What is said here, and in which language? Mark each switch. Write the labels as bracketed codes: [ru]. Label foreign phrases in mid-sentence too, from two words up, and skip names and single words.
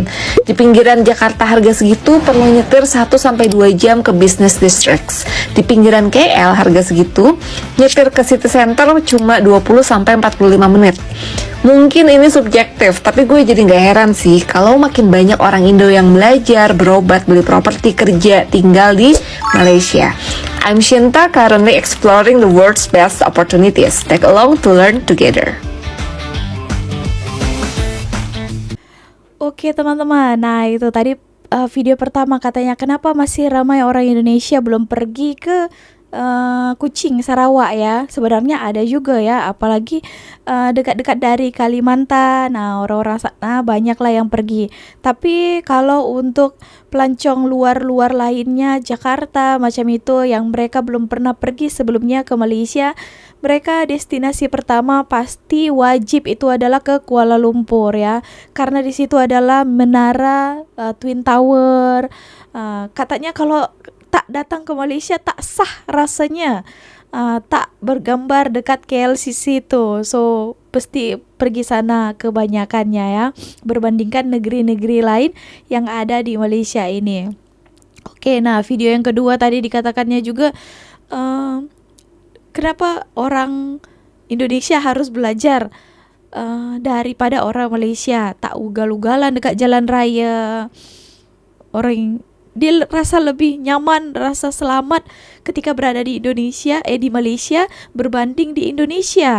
[id] Di pinggiran Jakarta harga segitu perlu nyetir 1-2 jam ke [en] business districts. [id] Di pinggiran KL harga segitu, nyetir ke [en] city center [id] cuma 20-45 menit. Mungkin ini subjektif, tapi gue jadi gak heran sih kalau makin banyak orang Indo yang belajar, berobat, beli properti, kerja, tinggal di Malaysia. [en] I'm Shinta, currently exploring the world's best opportunities. Take along to learn together. [ms] Oke teman-teman, nah itu tadi video pertama katanya kenapa masih ramai orang Indonesia belum pergi ke Kucing Sarawak ya. Sebenarnya ada juga ya, apalagi dekat-dekat dari Kalimantan. Nah orang-orang sana banyak lah yang pergi. Tapi kalau untuk pelancong luar-luar lainnya, Jakarta macam itu yang mereka belum pernah pergi sebelumnya ke Malaysia, mereka destinasi pertama pasti wajib itu adalah ke Kuala Lumpur ya, karena di situ adalah menara Twin Tower. Katanya kalau tak datang ke Malaysia tak sah rasanya, tak bergambar dekat KLCC itu. So pasti pergi sana kebanyakannya ya, berbandingkan negeri-negeri lain yang ada di Malaysia ini. Oke, nah video yang kedua tadi dikatakannya juga kenapa orang Indonesia harus belajar daripada orang Malaysia, tak ugal-ugalan dekat jalan raya. Orang dia rasa lebih nyaman, rasa selamat ketika berada di Indonesia, di Malaysia berbanding di Indonesia.